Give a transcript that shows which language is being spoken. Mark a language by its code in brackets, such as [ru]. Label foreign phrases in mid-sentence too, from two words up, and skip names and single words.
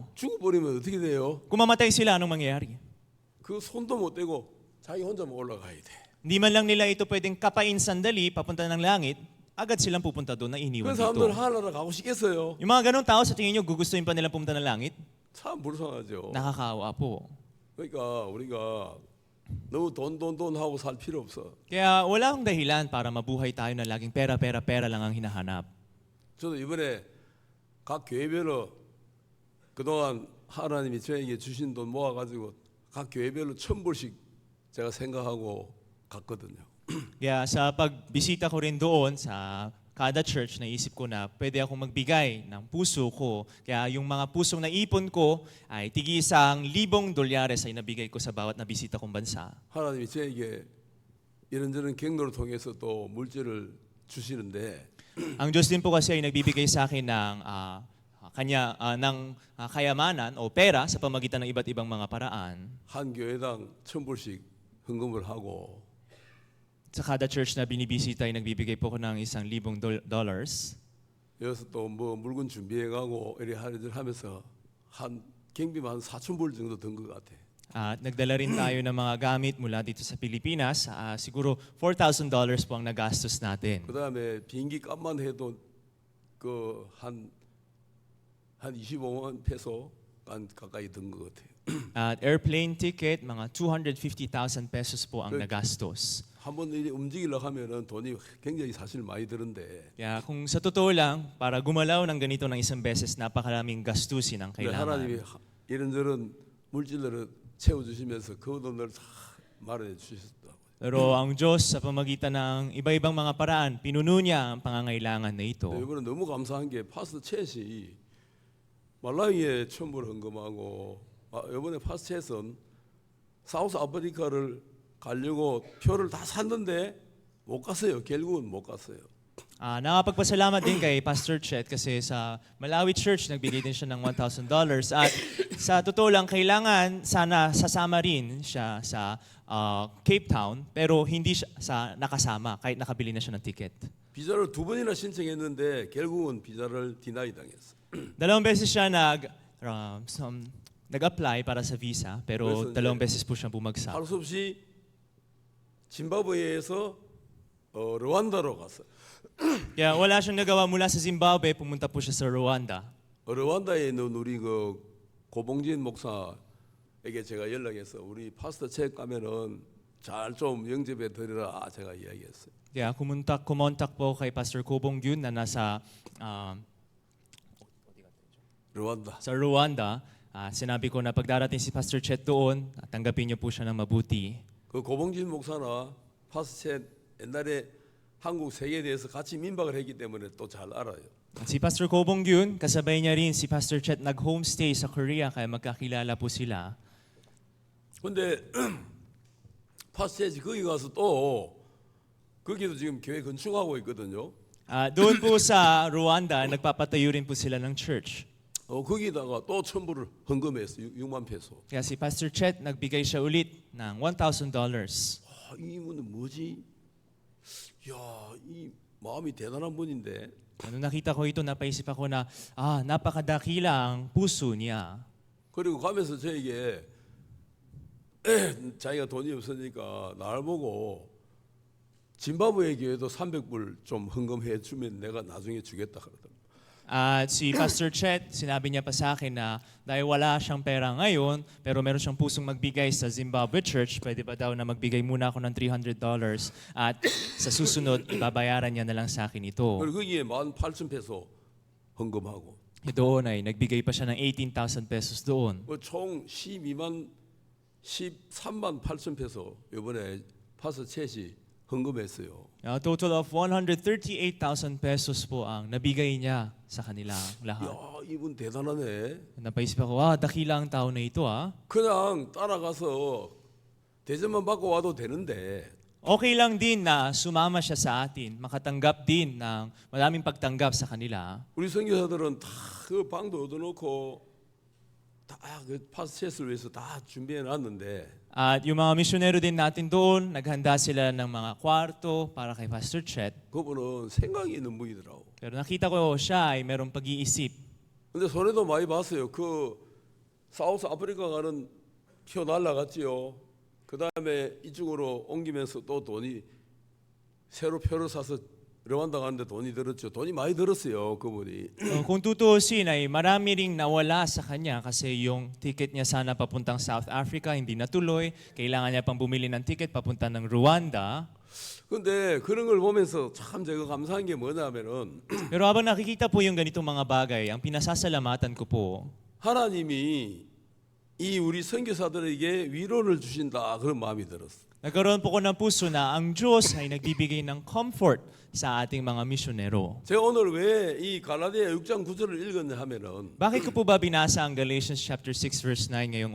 [ko] 죽어버리면 어떻게 돼요? [tl] Kung mamatay sila, anong mangyayari? [ko] 그 손도 못 대고 자기 혼자만 올라가야 돼. [tl] Hindi man lang nila ito pwedeng kapain sandali, papunta ng langit, agad silang pupunta doon na iniwan [ko] 그 사람들 [tl] dito. [ko] 하나나라 가고 싶겠어요? [tl] Yung mga ganong tao, sa tingin nyo, gugustuhin pa nilang pumunta ng langit? [ko] 참 불쌍하죠. [tl] Nakakaawa po. [ko] 그러니까 우리가 너무 돈 하고 살 필요 없어. [tl] Kaya wala akong dahilan para mabuhay tayo na laging pera lang ang hinahanap. [ko] 저도 이번에 각 교회별로 그동안 하나님이 저에게 주신 돈 모아가지고 각 교회별로 1,000불씩 제가 생각하고 갔거든요. [tl] Kaya sa pagbisita ko rin doon sa kada church, naisip ko na pwede akong magbigay ng puso ko. Kaya yung mga pusong naipon ko ay $1,000,000 ay nabigay ko sa bawat nabisita kong bansa. [ko] 하나님이 저에게 이런저런 경로를 통해서 또 물질을 주시는데 [tl] Ang Diyos din po kasi ay nagbibigay sa akin ng kayamanan o pera sa pamagitan ng iba't ibang mga paraan. [ko] 한 교회당 1,000불씩 헌금을 하고 [tl] Sa kada church na binibisita ay nagbibigay po ko ng $1,000,000. [ko] 여기서 또 뭐 물건 준비해가고 이래 하면서 한 경비만 한 4,000불 정도 든 것 같아. [tl] At nagdala rin tayo ng mga gamit mula dito sa Pilipinas. Siguro $4,000 po ang nagastos natin. [ko] 그 다음에 비행기 값만 해도 한 25만 페소 가까이 든 것 같아요. [tl] At [en] airplane ticket, [tl] mga 250,000 pesos po ang Good. nagastos. [ko] 한번 이리 움직이려고 하면은 돈이 굉장히 사실 많이 드는데 [tl] Kaya kung sa totoo lang, para gumalaw ng ganito ng isang beses, napakaraming gastusin ang [ko] 근데 하나님이 [tl] kailangan. [ko] 이런저런 물질들을 채워주시면서 그 돈을 다 마련해 주셨다고. [tl] Pero ang Diyos sa pamagitan ng iba-ibang mga paraan, pinuno niya ang pangangailangan na ito. [ko] 이번에 너무 감사한 게 파스터 챗이 말라위에 1,000불 헌금하고 이번에 파스터 챗은 사우스 아프리카를 가려고 표를 다 샀는데 못 갔어요. 결국은 못 갔어요. [tl] Nakapagpasalamat din kay Pastor Chet kasi sa Malawi Church nagbigay din siya ng $1,000 at sa totoo lang kailangan sana sasama rin siya sa Cape Town pero hindi siya nakasama kahit nakabili na siya ng ticket. [ko] 비자를 2번이나 신청했는데 결국은 비자를 디나이 당했어. [tl] Dalawang beses siya nag-apply para sa visa pero [ko] 그래서 [tl] dalawang [ko] 이제 [tl] beses po siyang bumagsak. [ko] 할 수 없이 짐바브웨에서 르완다로 갔어. [tl] Kaya wala siyang nagawa mula sa Zimbabwe, pumunta po siya sa Rwanda. [ko] 르완다에 있는 우리 고봉진 목사에게 제가 연락해서 우리 파스터 책 가면은 잘 좀 영접해 드리라 제가 이야기했어요. [tl] Kaya kumontak po kay Pastor Kobong Gyun na nasa 르완다. sa Rwanda. Sinabi ko na pagdarating si Pastor Chet doon, tanggapin niyo po siya ng mabuti. [ko] 그 고봉진 목사나 파스터 책 옛날에 한국 세계에 대해서 같이 민박을 했기 때문에 또 잘 알아요. [tl] At si Pastor Kobong Gyun, kasabay niya rin si Pastor Chet nag-homestay sa Korea kaya magkakilala po sila. [ko] 근데 파스터 책 거기 가서 또 거기도 지금 교회 건축하고 있거든요. [tl] Doon po sa Rwanda, nagpapatayo rin po sila ng church. [ko] 거기다가 또 1,000불을 헌금했어. 6만 페소. [tl] Kaya si Pastor Chet, nagbigay siya ulit ng $1,000. [ko] 이분은 뭐지? 야, 이 마음이 대단한 분인데. [tl] Nung nakita ko ito, napaisip ako na, napakadakila ang puso niya. [ko] 그리고 가면서 저에게 자기가 돈이 없으니까 날 보고 짐바브웨 교회도 300불 좀 헌금해 주면 내가 나중에 주겠다 그러더라고요. [tl] At si Pastor Chet, sinabi niya pa sa akin na dahil wala siyang pera ngayon, pero meron siyang pusong magbigay sa Zimbabwe Church, pwede ba daw na magbigay muna ako ng $300 at sa susunod, ibabayaran niya na lang sa akin ito. [ko] 그리고 거기에 18,000페소 헌금하고 [tl] Doon ay nagbigay pa siya ng 18,000 pesos doon. [ko] 총 13만 8천 페소 이번에 파스 챗이 헌금했어요. [en] A total of [tl] 138,000 pesos po ang nabigay niya sa kanila lahat. [ko] 야, 이분 대단하네. [tl] Napaisip ako, dakila ang tao na ito . [ko] 그냥 따라가서 대접만 받고 와도 되는데 [tl] Okay lang din na sumama siya sa atin, makatanggap din ng maraming pagtanggap sa kanila. [ko] 우리 선교사들은 다 그 방도 얻어놓고 다 그 파스체스를 위해서 다 준비해 놨는데 [tl] At yung mga misyonero din natin doon, naghanda sila ng mga kwarto para kay Pastor Chet. [ko] 그분은 생각이 있는 분이더라고. [tl] Pero nakita ko siya ay merong pag-iisip. [ko] 근데 손해도 많이 봤어요. 그 사우스 아프리카 가는 표 날라갔지요. 그 다음에 이쪽으로 옮기면서 또 돈이 새로 표를 사서 르완다 가는데 돈이 들었죠. 돈이 많이 들었어요, 그분이. [tl] Kung tutuusin ay marami ring nawala sa kanya kasi yung ticket niya sana papuntang South Africa hindi natuloy. Kailangan niya pang bumili ng ticket papunta ng Rwanda. [ko] 근데 그런 걸 보면서 참 제가 감사한 게 뭐냐면은 [tl] Pero habang nakikita po yung ganitong mga bagay, ang pinasasalamatan ko po, [ko] 하나님이 이 우리 선교사들에게 위로를 주신다 그런 마음이 들었어. [tl] nagkaroon po ko ng puso na ang Diyos ay nagbibigay ng comfort sa ating mga misyonero. [ko] 제가 오늘 왜 이 갈라디아 6장 9절을 읽었냐 하면은 [tl] Bakit ko po ba binasa ang Galatians chapter 6 verse 9 ngayong